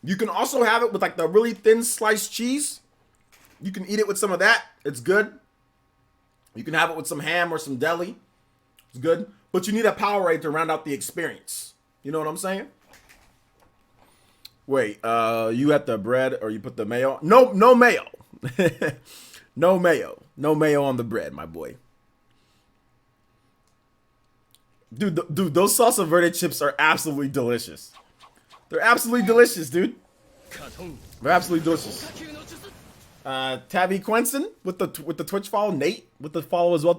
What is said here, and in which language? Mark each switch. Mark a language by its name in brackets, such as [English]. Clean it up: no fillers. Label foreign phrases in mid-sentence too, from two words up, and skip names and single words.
[English] You can also have it with like the really thin sliced cheese. You can eat it with some of that. It's good. You can have it with some ham or some deli. It's good. But you need a Powerade to round out the experience. You know what I'm saying? Wait, you had the bread or you put the mayo? No, no mayo. No mayo. No mayo on the bread, my boy. Dude, those salsa verde chips are absolutely delicious. They're absolutely delicious, dude. They're absolutely delicious. Tabby Quenson with the Twitch follow. Nate with the follow as well.